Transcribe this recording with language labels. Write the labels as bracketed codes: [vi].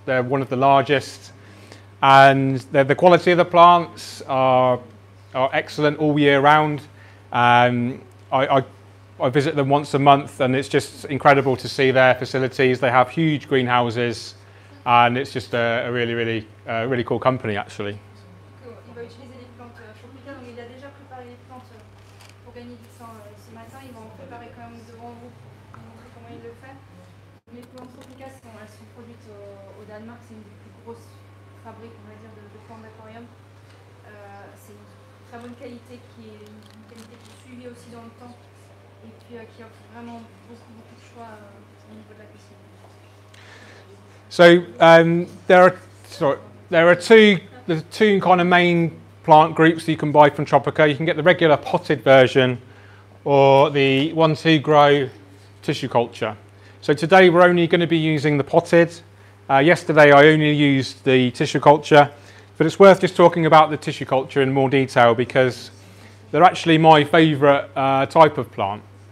[en] They're one of the largest, and the quality of the plants are excellent all year round. I visit them once a month, and it's just incredible to see their facilities. They have huge greenhouses, and it's just a really cool company actually. [fr] Il va utiliser les plantes Tropica, donc il a déjà préparé les plantes pour gagner du temps ce matin. Il va en préparer quand même devant vous pour montrer comment il le fait. Les plantes Tropica elles sont produites au Danemark, c'est une des plus grosses fabriques, on va dire, de plantes d'aquarium. C'est une très bonne qualité qui est suivie aussi dans le temps et puis qui offre vraiment beaucoup de choix au niveau de la cuisine. [en] So there are two kind of main plant groups that you can buy from Tropica. You can get the regular potted version or the one to grow tissue culture. So today we're only going to be using the potted. Yesterday I only used the tissue culture, but it's worth just talking about the tissue culture in more detail because they're actually my favourite type of plant.